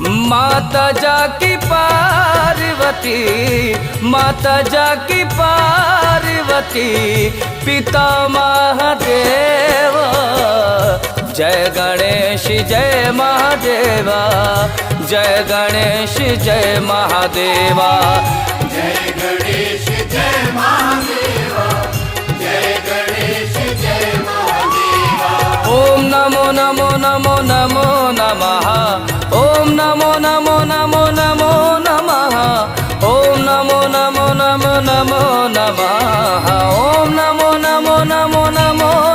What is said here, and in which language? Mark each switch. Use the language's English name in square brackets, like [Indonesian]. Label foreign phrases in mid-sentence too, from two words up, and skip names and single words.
[Hindi] माता जाकी पार्वती, माता जाकी पार्वती, पिता महादेव। जय गणेश जय महादेवा, जय गणेश जय महादेवा। जय गणेश जय महादेवा, जय गणेश जय महादेवा। [Sanskrit] ओम नमो नमो नमो नमो नमः, ओम नमो नमो नमो नमो नमः, ओम नमो नमो नमो नमो नमः, ओम नमो नमो नमो नमो